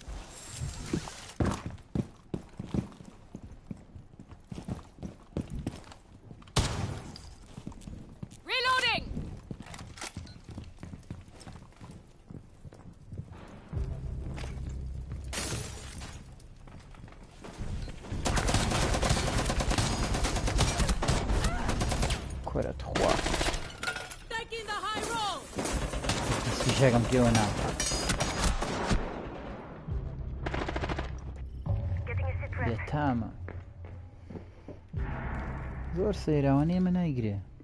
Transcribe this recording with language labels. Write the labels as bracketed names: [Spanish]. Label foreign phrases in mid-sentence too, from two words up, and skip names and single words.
[English] Reloading! [Central Kurdish] کۆرە تخوا [English] Taking the high road! [Central Kurdish] سیشەکەم پێوە ناکە بێتامە زۆر سەیراوانەیە ئێمە نایگرێ